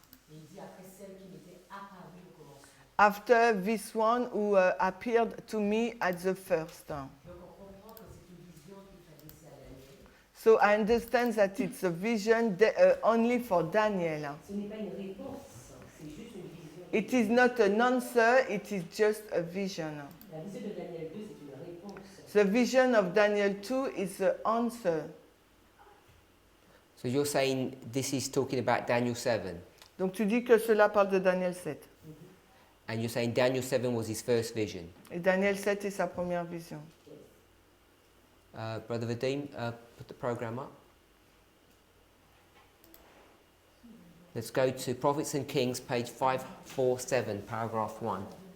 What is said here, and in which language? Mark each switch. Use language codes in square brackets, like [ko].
[fr] Et il dit après celle qui m'était apparue au commencement. [en] After this one who appeared to me at the first. Hein. [fr] Donc on comprend que c'est une vision qu'il s'adressait à Daniel. [en] So I understand that it's a vision only for Daniel. Hein. [fr] Ce n'est pas une réponse, c'est juste une vision. [en] It is not an answer, it is just a vision. [fr] La vision de Daniel 2, c'est une réponse. [en] The vision of Daniel 2 is the answer. So you're saying this is talking about Daniel 7, [fr] Donc tu dis que cela parle de Daniel 7. [en] and you're saying Daniel 7 was his first vision. [fr] Et Daniel 7 est sa première vision. [en] Brother Vadim, put the program up. Let's go to Prophets and Kings, page 547, paragraph 1.